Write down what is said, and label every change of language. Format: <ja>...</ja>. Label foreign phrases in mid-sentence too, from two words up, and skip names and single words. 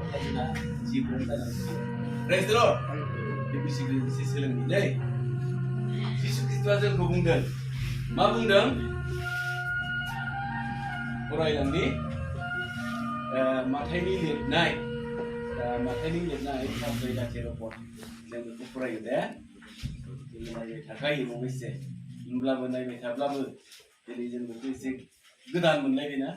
<en>Praise the Lord. Basically, this is selling today.</en> <brx>Jesus Christ जोंखौ बुंदों. मा बुंदों? फरायलांनि माथाइनि लिरनाय साब्रै दाथेर' पद जों बेखौ फरायो दे. जों नायबाय थाखायो नङा एसे. होनब्लाबो नायबाय थाब्लाबो दिनै जों बेखौ एसे गोदान मोनलायबाय ना?</brx>